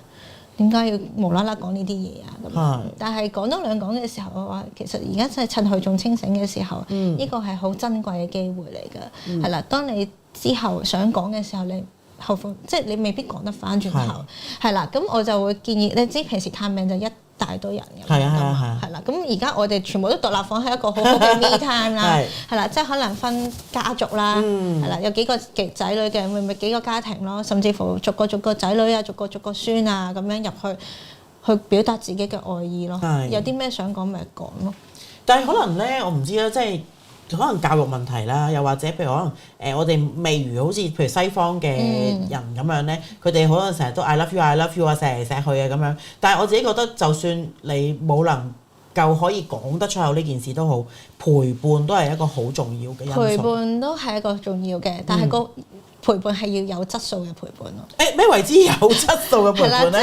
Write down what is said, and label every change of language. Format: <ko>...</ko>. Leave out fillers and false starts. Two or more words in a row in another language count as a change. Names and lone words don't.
<yue>點解要無啦啦講呢啲嘢啊？咁，但係講多兩講嘅時候，我話其實而家真係趁佢仲清醒嘅時候，呢個係好珍貴嘅機會嚟㗎。係啦，當你之後想講嘅時候，你後悔，即係你未必講得翻轉頭。係啦，咁我就會建議你知平時探病就一大堆人嘅，係啦。咁而家我哋全部都獨立房係一個好好嘅</yue> <en>me time</en> <yue>啦，係啦，即係可能分家族啦，係啦，有幾個仔女嘅，咪幾個家庭咯，甚至乎逐個仔女啊，逐個孫啊咁樣入去表達自己嘅愛意咯。有啲咩想講咪講咯。但係可能咧，我唔知啦，即係可能教育問題啦，又或者譬如可能我哋未如好似譬如西方嘅人咁樣咧，佢哋可能成日都</yue> <en>I love you</en> <yue>啊，錫嚟錫去啊咁樣。但係我自己覺得，就算你冇能夠可以講得出口呢件事都好，陪伴都係一個好重要嘅因素。陪伴都係一個重要嘅，但係個陪伴係要有質素嘅陪伴咯。咩為之有質素嘅陪伴咧？</yue>